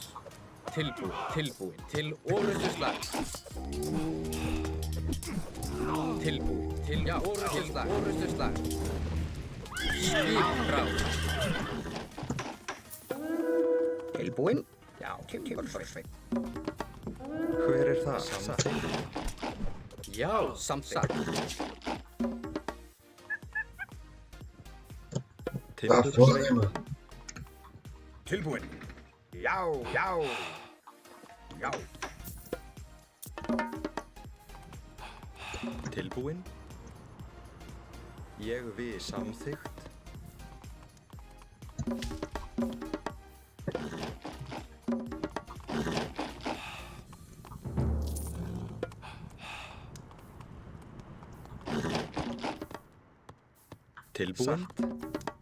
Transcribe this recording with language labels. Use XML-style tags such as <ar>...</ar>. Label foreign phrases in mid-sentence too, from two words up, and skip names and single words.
<is>Tilbúin. Tilbúin. Til orrustuslag. Tilbúin. Til orrustuslag. Orrustuslag. Skiprás. Tilbúin. Já, tilbúin. Hver er það? Samþykkt. Já, samþykkt.</is> <pt>Tá foda, hein, mano?</pt> <is>Tilbúin. Já, já. Já. Tilbúin. Ég vil. Samþykkt. Tilbúin. Satt.</is>